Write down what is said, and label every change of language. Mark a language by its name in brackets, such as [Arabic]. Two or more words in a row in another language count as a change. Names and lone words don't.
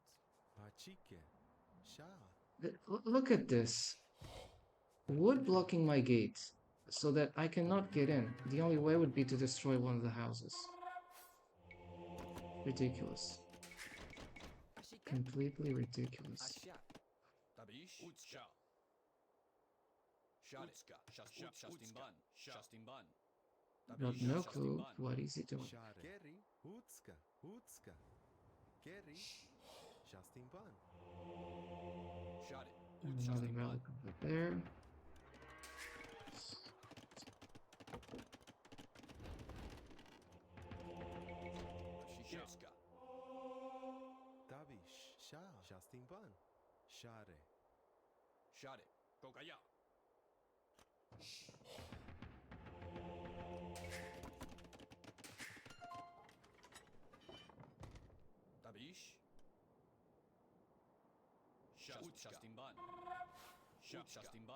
[English] Hachike. Sha. look at this. Wood blocking my gate so that I cannot get in. The only way would be to destroy one of the houses. Ridiculous. ashike, Completely ridiculous. Ashia. Tabish. Utska. Shade. Shastimban. Shastimban. Got no clue what is he doing. Share. Keri. Utska. Utska. Keri. Shastimban. Shade. Another relic over there. Ashike. Tavish. Sha. Shastimban. Share. Shade. Kokaya. Tabish. Shastimban. Shastimban.